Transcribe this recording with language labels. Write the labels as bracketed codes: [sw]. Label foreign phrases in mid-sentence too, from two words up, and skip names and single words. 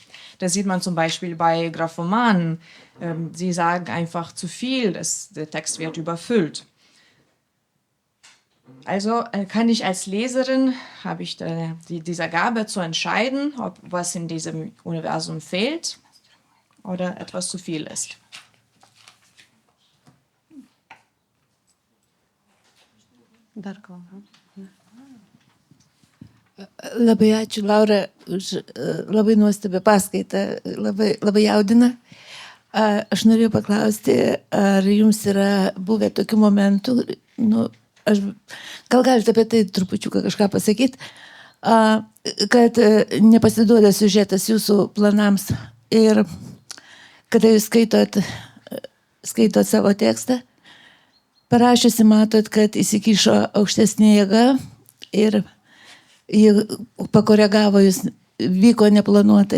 [de] Das sieht man zum Beispiel bei Graphomanen. Sie sagen einfach zu viel, der Text wird überfüllt. Also kann ich als Leserin, habe ich diese Gabe zu entscheiden, ob was in diesem Universum fehlt oder etwas zu viel ist. [lt] Dar gal. Labai ačiū, Laura, už labai nuostabią paskaitą, labai jaudina. Aš norėjau paklausti, ar jums yra buvę tokių momentų, gal galite apie tai trupučiuką kažką pasakyti, kad nepasiduoda siužetas jūsų planams ir kada jūs skaitot savo tekstą, parašiusi matot, kad įsikišo aukštesnė jėga ir jį pakoregavo, jūs vyko neplanuotai.